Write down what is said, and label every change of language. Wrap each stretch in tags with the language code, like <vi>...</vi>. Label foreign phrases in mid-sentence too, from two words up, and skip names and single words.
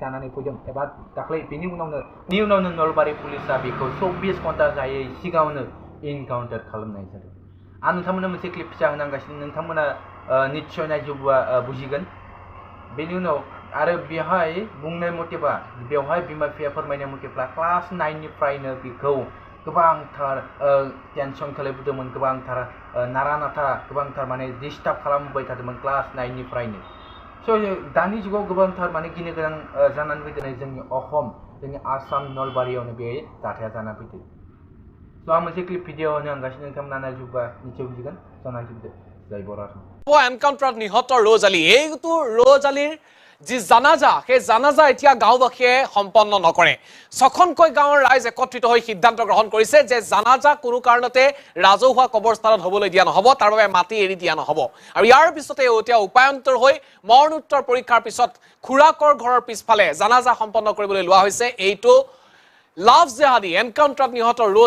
<brx>जानानै फैदों एबा दाख्लै बेनि उनावनो नलबारि पुलिसा बेखौ 24 घन्टा जायै सिगाङावनो इनकाउन्टार खालामनाय जादों आं नोंथांमोननो मोनसे क्लिप फिसा होनांगासिनो नोंथांमोना निस्सय नायजोबोबा बुजिगोन बेनि उनाव आरो बेवहाय बुंनाय मथेबा बेवहाय बिमा बिफाया फोरमायनाय मथेब्ला क्लास 9 निफ्रायनो बेखौ गोबांथार टेनसन खालामबोदोंमोन गोबांथार नारा-नाथा गोबांथार माने डिस्टार्ब खालामबाय थादोंमोन क्लास 9 निफ्रायनो दानि जुगाव गोबांथार माने गिनो गोनां जानानै फैदों जोंनि आसाम नलबारियावनो बे जाथाया जाना फैदों आं मोनसे</brx> <en>clip video</en> <brx>होनो आंगासिनो नोंथांमोना नायजोबोबा निश्चय बुजिगोन नायजोबदो जय बर'</brx> <as>এনকাউন্টাৰত নিহত ৰ'জ আলী এইটো ৰ'জ আলীৰ যি জানাজা সেই জানাজা এতিয়া গাঁওবাসীয়ে সম্পন্ন নকৰে ছখনকৈ গাঁৱৰ ৰাইজ একত্ৰিত হৈ সিদ্ধান্ত গ্ৰহণ কৰিছে যে জানাজা কোনো কাৰণতে ৰাজহুৱা কবৰস্থানত হ'বলৈ দিয়া নহ'ব তাৰ বাবে মাটি এৰি দিয়া নহ'ব আৰু ইয়াৰ পিছতে এতিয়া উপায়ন্তৰ হৈ মৰণোত্তৰ পৰীক্ষাৰ পিছত খুৰাকৰ ঘৰৰ পিছফালে জানাজা সম্পন্ন কৰিবলৈ লোৱা হৈছে এইটো লাভ জেহাদী এনকাউন্টাৰত নিহত ৰ'জ</as>